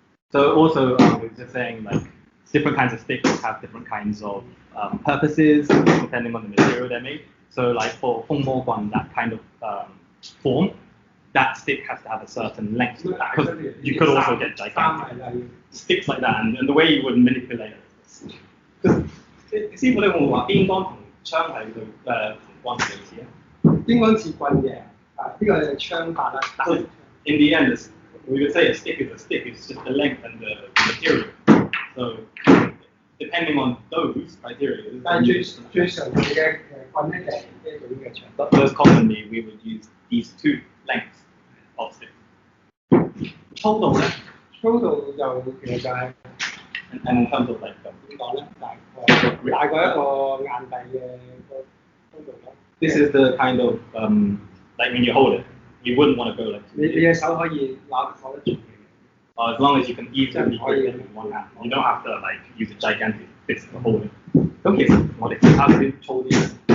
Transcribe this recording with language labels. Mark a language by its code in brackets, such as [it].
[en] So also, we were just saying like different kinds of sticks have different kinds of purposes depending on the material they're made. So like for Fengmo Guan, that kind of form, that stick has to have a certain length to that because you could also get gigantic sticks like that, and the way you would manipulate it. [yue] Because 師傅你會唔會話邊杆同槍係同棍類似啊？邊杆似棍嘅，呢個係槍法啦。 [en] In the end, we would say a stick is a stick. It's just the length and the material. So depending on those criteria. [yue] 但係最常用嘅棍咧就係呢種嘅長。 [en] But most commonly, we would use these 2 lengths of stick. [yue] 粗度咧？粗度就其實就係。 [en] And in terms of like [yue] 點講咧？大過一個硬幣嘅個粗度咯。 [en] This is the kind of like when you hold it, you wouldn't want to go like. [yue] 你嘅手可以攞得住嘅。 [en] As long as you can easily grip it with one hand, you don't have to like use a gigantic fist to hold it. [yue] 咁其實我哋其他嗰啲粗啲。